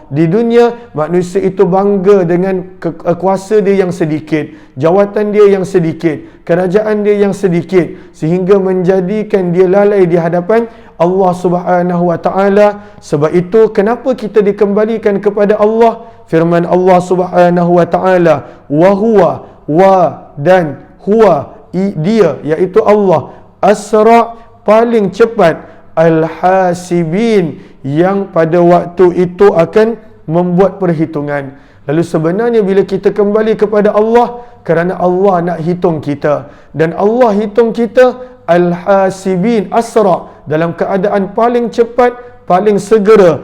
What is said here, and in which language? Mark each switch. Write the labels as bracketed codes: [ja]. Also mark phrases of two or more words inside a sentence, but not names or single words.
[ms] Di dunia manusia itu bangga dengan kuasa dia yang sedikit, jawatan dia yang sedikit, kerajaan dia yang sedikit, sehingga menjadikan dia lalai di hadapan Allah [ar] سبحانه وتعالى. [ms] Sebab itu kenapa kita dikembalikan kepada Allah? Firman Allah [ar] سبحانه وتعالى، وهو، و, [ms] dan huwa, dia, iaitu Allah, asra, paling cepat, al-hasibin, yang pada waktu itu akan membuat perhitungan. Lalu sebenarnya bila kita kembali kepada Allah, kerana Allah nak hitung kita, dan Allah hitung kita, [ar] الحاسبين، أسرع, [ms] dalam keadaan paling cepat, paling segera.